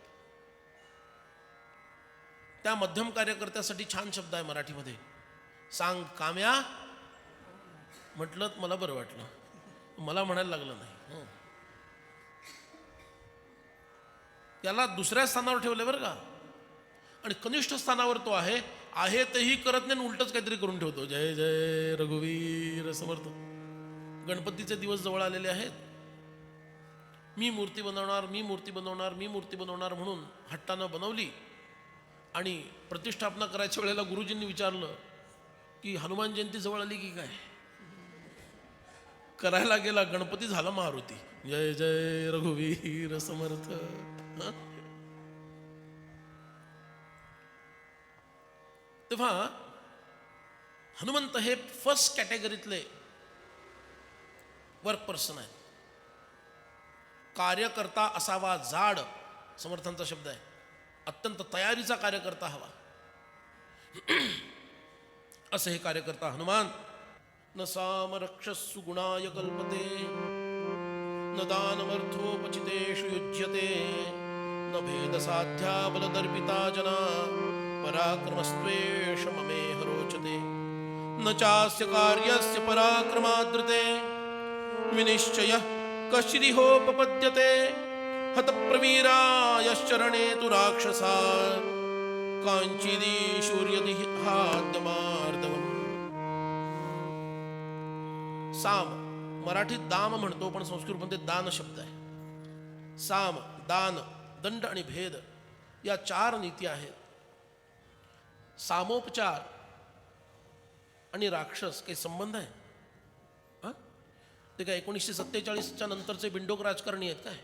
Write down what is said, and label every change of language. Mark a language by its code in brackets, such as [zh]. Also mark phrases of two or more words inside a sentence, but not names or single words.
[mr] त्या मध्यम कार्यकर्त्यासाठी छान शब्द आहे मराठीमध्ये, सांग काम्या. म्हटलं मला बरं वाटलं, मला म्हणायला लागलं नाही. त्याला दुसऱ्या स्थानावर ठेवलं बरं का, आणि कनिष्ठ स्थानावर तो आहे तेही करत नाही, उलटच काहीतरी करून ठेवतो. जय जय रघुवीर समर्थ. गणपतीचे दिवस जवळ आलेले आहेत. मी मूर्ती बनवणार, मी मूर्ती बनवणार, मी मूर्ती बनवणार म्हणून हट्टानं बनवली आणि प्रतिष्ठापना करायच्या वेळेला गुरुजींनी विचारलं की हनुमान जयंती जवळ आली की काय. करायला गेला, गणपती झाला मारुती. जय जय रघुवीर समर्थ. तेव्हा हनुमंत हे [en] first categoryतले work person [mr] आहेत. कार्यकर्ता असावा जाड, समर्थांचा शब्द आहे. अत्यंत तयारीचा कार्यकर्ता हवा, असे हे कार्यकर्ता हनुमान. [sa] न सामरक्षस्सु गुणाय कल्पते, न दानमर्थोपचितेषु युज्यते, न भेदसाध्या बलदर्पिता जना, पराक्रमस्त्वेष ममेह रोचते. न चास्य कार्यस्य पराक्रमादृते, विनिश्चयः कश्चिदिहोपपद्यते. हतप्रवीरायश्चरणे तु राक्षसा, काञ्चिदी शूर्यति हाद्यमार्दवम्. [mr] साम मराठीत दाम म्हणतो, पण संस्कृतमध्ये दान शब्द आहे. साम, दान, दंड आणि भेद या 4 नीती आहेत. सामोपचार आणि राक्षस काही संबंध आहे? ते काय 1947च्या नंतरचे बिंडोक राजकारणी आहेत काय?